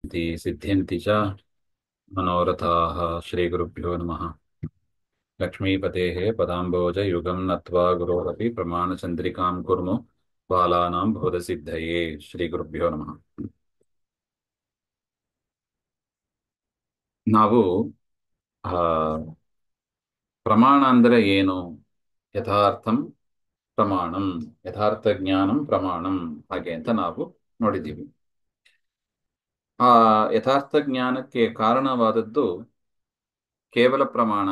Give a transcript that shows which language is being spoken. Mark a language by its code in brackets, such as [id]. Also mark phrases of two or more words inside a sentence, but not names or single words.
[sa] सिद्ध्यन्ति च मनोरथाः श्रीगुरुभ्यो नमः। लक्ष्मीपतेः पदाम्बोजयुगं नत्वा गुरोरपि प्रमाणचन्द्रिकां कुर्मो बालानां बोधसिद्धये ಶ್ರೀಗುರುಭ್ಯೋ ನಮಃ. [kn] ನಾವು ಆ, ಪ್ರಮಾಣ ಅಂದರೆ ಏನು, [sa] ಯಥಾರ್ಥಂ ಪ್ರಮಾಣಂ, ಯಥಾರ್ಥ ಜ್ಞಾನಂ ಪ್ರಮಾಣಂ, [kn] ಹಾಗೆ ಅಂತ ನಾವು ನೋಡಿದ್ದೀವಿ. ಆ ಯಥಾರ್ಥ ಜ್ಞಾನಕ್ಕೆ ಕಾರಣವಾದದ್ದು ಕೇವಲ ಪ್ರಮಾಣ.